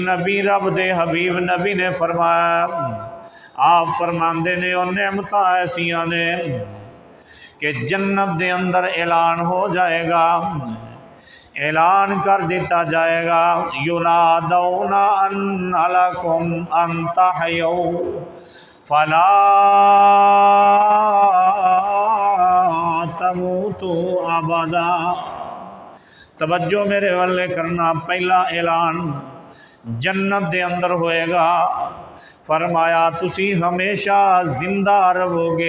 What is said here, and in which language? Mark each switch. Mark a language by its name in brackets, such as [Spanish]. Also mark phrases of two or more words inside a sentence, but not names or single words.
[Punjabi] نبی رب دے حبیب نبی نے فرمایا، آپ فرماتے نے وہ نعمتاں ایسیاں نے کہ جنت دے اندر اعلان ہو جائے گا، اعلان کر دتا جائے گا, [Arabic] ينادون أن لكم أن تحيوا فلا تموتوا أبدا. [Punjabi] توجہ میرے ول کرنا، پہلا اعلان جنت دے اندر ہوئے گا. فرمایا تسی ہمیشہ زندہ رہو گے.